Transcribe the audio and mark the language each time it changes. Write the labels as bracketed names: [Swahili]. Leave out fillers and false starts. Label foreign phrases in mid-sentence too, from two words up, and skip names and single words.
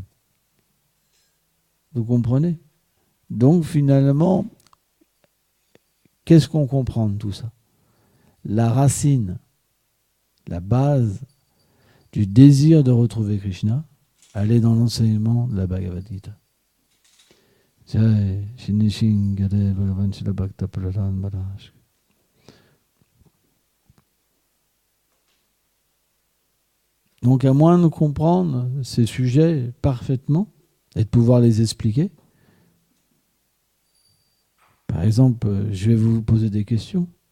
[French] Vous comprenez? Donc finalement, qu'est-ce qu'on comprend de tout ça? La racine, la base du désir de retrouver Krishna, elle est dans l'enseignement de la Bhagavad Gita. [Hindi] जय श्री शिंगडे भगवान श्रील भक्त प्रह्लाद महाराज. [French] Donc à moins de comprendre ces sujets parfaitement et de pouvoir les expliquer, par exemple, je vais vous poser des questions.